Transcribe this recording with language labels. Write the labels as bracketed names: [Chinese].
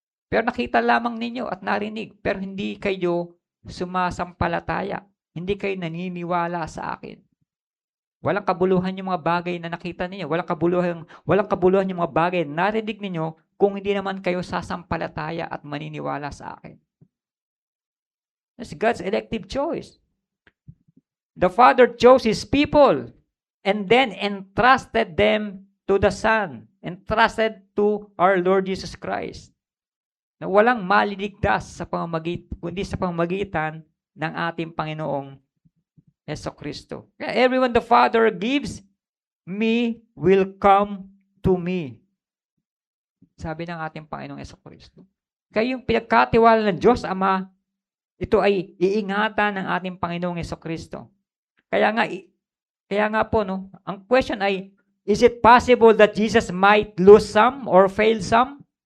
[Filipino] Pero nakita lamang ninyo at narinig, pero hindi kayo sumasampalataya. Hindi kayo naniniwala sa akin. Walang kabuluhan yung mga bagay na nakita ninyo. Walang kabuluhan yung mga bagay na narinig ninyo kung hindi naman kayo sasampalataya at maniniwala sa akin. [English] That's God's elective choice. The Father chose His people and then entrusted them to the Son, entrusted to our Lord Jesus Christ. [Filipino] Na walang maliligtas kundi sa pamamagitan ng ating Panginoong Jesucristo. [English] Kaya everyone the Father gives me will come to me. [Filipino] Sabi ng ating Panginoong Jesucristo. Kaya yung pinagkatiwala ng Diyos Ama, ito ay iingatan ng ating Panginoong Jesucristo. Kaya nga po, no, ang question ay, [English] is it possible that Jesus might lose some or fail some?